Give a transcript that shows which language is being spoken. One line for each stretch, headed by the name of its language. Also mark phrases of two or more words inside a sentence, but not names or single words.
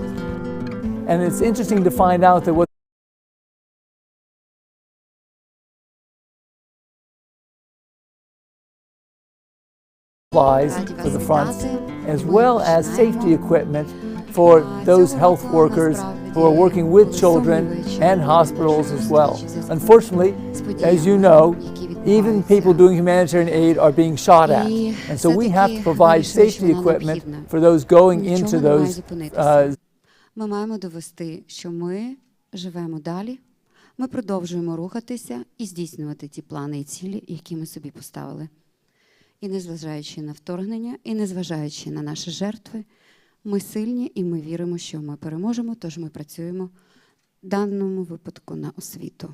English: And it's interesting to find out that what supplies for the front, as well as safety equipment for those health workers who are working with children and hospitals as well. Unfortunately, as you know, even people doing humanitarian aid are being shot at. And so we have to provide safety equipment for those going into those.
Ukrainian: Ми маємо довести, що ми живемо далі, ми продовжуємо рухатися і здійснювати ті плани і цілі, які ми собі поставили. І незважаючи на вторгнення, і незважаючи на наші жертви, ми сильні і ми віримо, що ми переможемо, тож ми працюємо в даному випадку на освіту.